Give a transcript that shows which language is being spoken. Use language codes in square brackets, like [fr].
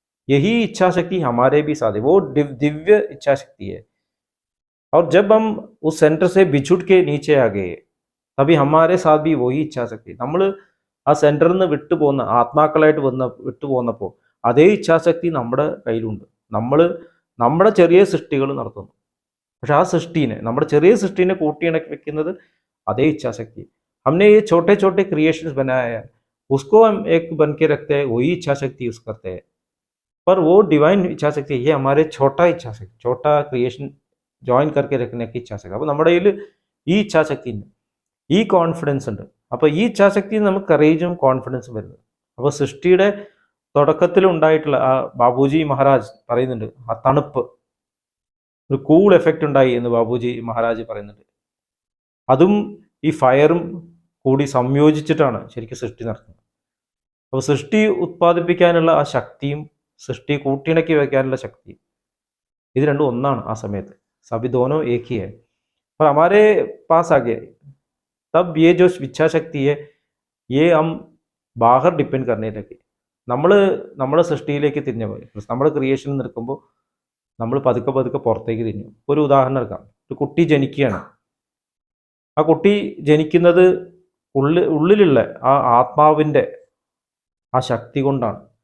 [hi] यही इच्छा शक्ति हमारे भी साथ है, वो दिव्य इच्छा शक्ति है. और जब हम उस सेंटर से बिछुड़ के नीचे आ गए, तभी हमारे साथ भी वही इच्छा शक्ति. [ml] നമ്മൾ ആ സെൻറ്ററിൽ നിന്ന് വിട്ടുപോകുന്ന ആത്മാക്കളായിട്ട് വിട്ടുപോകുന്നപ്പോൾ അതേ ഇച്ഛാശക്തി നമ്മുടെ കയ്യിലുണ്ട്. നമ്മൾ നമ്മുടെ ചെറിയ സൃഷ്ടികൾ നടത്തുന്നു, പക്ഷെ ആ സൃഷ്ടിനെ, നമ്മുടെ ചെറിയ സൃഷ്ടിനെ കൂട്ടിയിണക്കി വെക്കുന്നത് അതേ ഇച്ഛാശക്തി. [hi] हमने ये छोटे छोटे क्रिएशंस बनाए हैं, उसको हम एक बन के रखते हैं, वही इच्छा शक्ति यूज करते हैं. पर वो डिवाइन इच्छा शक्ति, ये हमारे छोटा इच्छा शक्ति, छोटा क्रिएशन ജോയിൻ करके रखने की ഇച്ഛാശക്തി. [ml] അപ്പോൾ നമ്മുടെ കയ്യിൽ ഈ ഇച്ഛാശക്തി ഉണ്ട്, ഈ കോൺഫിഡൻസ് ഉണ്ട്. അപ്പോൾ ഈ ഇച്ഛാശക്തിയിൽ നമുക്ക് കറേജും കോൺഫിഡൻസും വരുന്നത്. അപ്പോൾ സൃഷ്ടിയുടെ തുടക്കത്തിൽ ഉണ്ടായിട്ടുള്ള ആ ബാബുജി മഹാരാജ് പറയുന്നുണ്ട്, ആ തണുപ്പ്, ഒരു കൂൾ എഫക്റ്റ് ഉണ്ടായി എന്ന് ബാബുജി മഹാരാജ് പറയുന്നുണ്ട്. അതും ഈ ഫയറും കൂടി സംയോജിച്ചിട്ടാണ് ശരിക്കും സൃഷ്ടി നടത്തുന്നത്. അപ്പോൾ സൃഷ്ടി ഉത്പാദിപ്പിക്കാനുള്ള ആ ശക്തിയും സൃഷ്ടി കൂട്ടിയിണക്കി വയ്ക്കാനുള്ള ശക്തി, ഇത് രണ്ടും ഒന്നാണ് ആ സമയത്ത്. [hi] सभी दोनों एक ही है. पर हमारे पास आ गए, तब ये जो इच्छा शक्ति है, ये हम बाहर डिपेंड करने लगे. [ml] നമ്മൾ നമ്മുടെ സൃഷ്ടിയിലേക്ക് തിരിഞ്ഞ പോലെ, നമ്മുടെ ക്രിയേഷൻ നിൽക്കുമ്പോൾ നമ്മൾ പതുക്കെ പതുക്കെ പുറത്തേക്ക് തിരിഞ്ഞു. ഒരു ഉദാഹരണം എടുക്കാം. ഒരു കുട്ടി ജനിക്കുകയാണ്. ആ കുട്ടി ജനിക്കുന്നത് ഉള്ളിലുള്ള ആ ആത്മാവിൻ്റെ ആ ശക്തി കൊണ്ടാണ്.